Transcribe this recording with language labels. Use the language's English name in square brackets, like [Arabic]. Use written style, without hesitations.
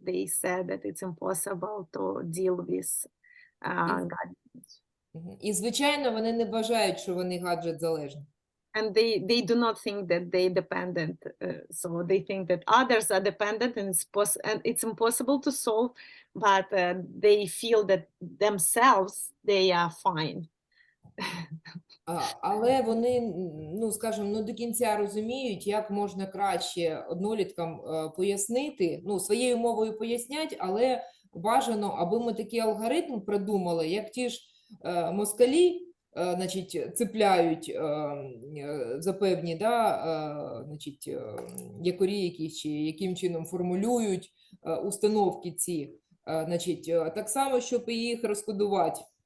[English] They said that it's impossible to deal with gadgets. [Ukrainian] І, звичайно, вони не вважають, що вони гаджет залежні. [English] And they do not think that they dependent, so they think that others are dependent and it's impossible to solve, but they feel that themselves they are fine. [Ukrainian] Але вони, скажімо, до кінця розуміють, як можна краще одноліткам пояснити, своєю мовою пояснять, але бажано, аби ми такий алгоритм придумали, як ті ж москалі, значить, цепляють за певні, значить, якорі якісь, чи яким чином формулюють установки ці, значить, так само, щоб їх розкодувати,